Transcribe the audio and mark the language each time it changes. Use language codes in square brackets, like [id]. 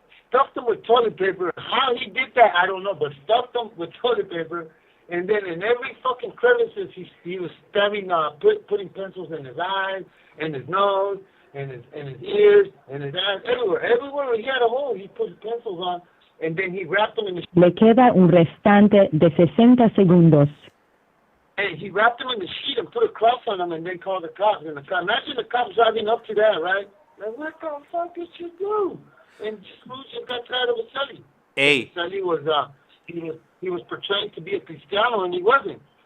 [en] Stuffed them with toilet paper. How he did that, I don't know, but stuffed them with toilet paper, and then in every fucking crevices, he was stabbing, putting pencils in his eyes, and his nose, and his ears, and his ass, everywhere. Everywhere he had a hole, he put pencils on, and then he wrapped them in the. [es] Le queda un restante de 60 segundos. [en] Hey, he wrapped them in the sheet and put a cross on them, and then called the cops. And imagine the cops driving up to that, right? Like, what the fuck did you do? And just got tired of a celly. Hey. Celly was he was portrayed to be a Cristiano and he wasn't.